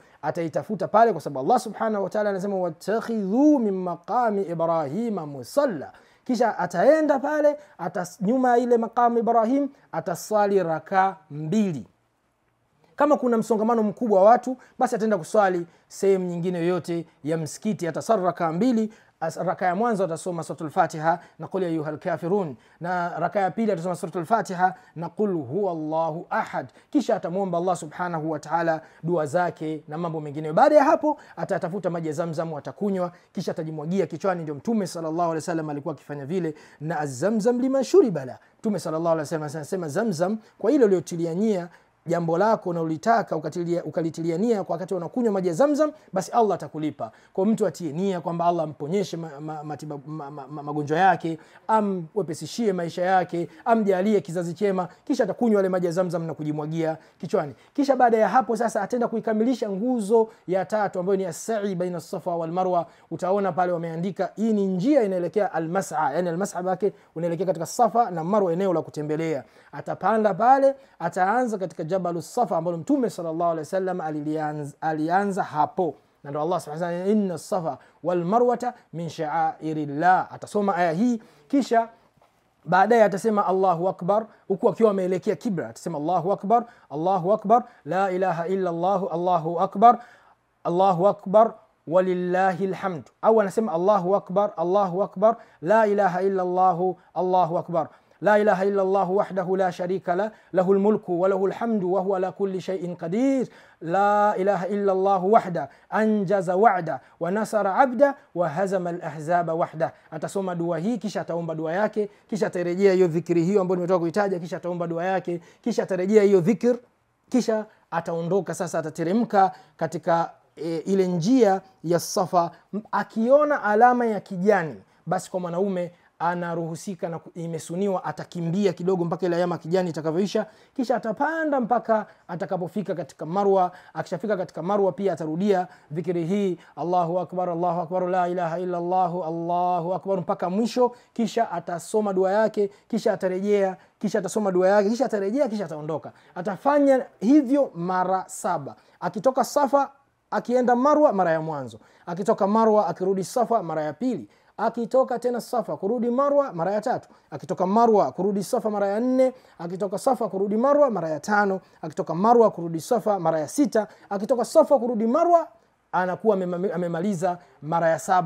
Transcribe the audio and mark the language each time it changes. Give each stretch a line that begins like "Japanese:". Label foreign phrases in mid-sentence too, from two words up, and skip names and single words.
Swahili: Ataitafuta pale kwa sababu
Arabic: الله سبحانه وتعالى
Swahili: anasema
Arabic: واتخذوا من مقام إبراهيم مصلى.
Swahili: Kisha ataenda pale, nyuma ile maqami Ibrahim ataswali raka 2. Kama kuna msongamano mkubwa wa watu, basi ataenda kuswali sehemu nyingine yoyote ya msikiti, ataswali raka 2. Raka ya mwanzo atasoma suratul Fatiha na qul ya ayyuhal kafirun, na raka ya pili atasoma suratul Fatiha na qul huwallahu ahad. Kisha atamuomba
Arabic: الله سبحانه وتعالى
Swahili: dua zake na mambo mengine. Baada ya hapo atatafuta maji ya Zamzam, atakunywa, kisha atajimwagia kichwani. Ndio Mtume
Arabic: صلى الله عليه وسلم
Swahili: alikuwa akifanya vile. Na
Arabic: الزمزم لما شرب له,
Swahili: Mtume
Arabic: صلى الله عليه وسلم
Swahili: anasema Zamzam kwa ile uliotilia nia jambo lako na ulitaka ukalitilia nia kwa wakati unakunywa maji ya Zamzam, basi Allah atakulipa. Kwa mtu atie nia kwamba Allah amponyeshe magonjwa yake, amwepesishie maisha yake, amjalie kizazi chema, kisha atakunywa yale maji ya Zamzam na kujimwagia kichwani. Kisha baada ya hapo sasa ataenda kuikamilisha nguzo ya 3 ambayo ni
Arabic: السعي بين الصفا والمروة.
Swahili: Utaona pale wameandika hii ni njia inaelekea al-mas'a, yani al-mas'a yake unaelekea katika Safa na Marwa, eneo la kutembelea. Atapanda pale, ataanza katika Jabalus Safa ambalo Mtume
Arabic: صلى الله عليه وسلم
Swahili: alianza hapo. Na ndio
Arabic: الله سبحانه وتعالى، إن الصفا والمروة من شعائر الله.
Swahili: Atasoma aya hii, kisha baadaye atasema
Arabic: الله أكبر,
Swahili: huku akiwa ameelekea kibla.
Arabic: Atasema الله أكبر، الله أكبر، لا إله إلا الله، الله أكبر، الله أكبر ولله الحمد.
Swahili: Au anasema
Arabic: الله أكبر، الله أكبر، لا إله إلا الله، الله أكبر، لا إله إلا الله وحده لا شريك له، له الملك وله الحمد وهو على كل شيء قدير. لا إله إلا الله وحده أنجز وعده ونصر عبده وهزم الأحزاب وحده.
Swahili: Atasoma dua hii, kisha ataomba dua yake, kisha atarejea hiyo dhikri hiyo ambayo nimetoka kuitaja, kisha ataomba dua yake, kisha atarejea hiyo dhikr, kisha ataondoka sasa, atateremka katika ile njia ya Safa. Akiona alama ya kijani, basi kwa mwanaume anaruhusika na imesuniwa atakimbia kidogo mpaka ile alama kijani itakavyoisha, kisha atapanda mpaka atakapofika katika Marwa. Akishafika katika Marwa pia atarudia dhikri hii,
Arabic: الله أكبر، الله أكبر، لا إله إلا الله، الله أكبر,
Swahili: mpaka mwisho. Kisha atasoma dua yake, kisha atarejea, kisha atasoma dua yake, kisha atarejea, kisha ataondoka. Atafanya hivyo mara 7. Akitoka Safa akienda Marwa mara ya mwanzo, akitoka Marwa akirudi Safa mara ya pili, akitoka tena Safa kurudi Marwa mara ya 3, akitoka Marwa kurudi Safa mara ya 4, akitoka Safa kurudi Marwa mara ya 5, akitoka Marwa kurudi Safa mara ya 6, akitoka Safa kurudi Marwa anakuwa amemaliza mara ya 7.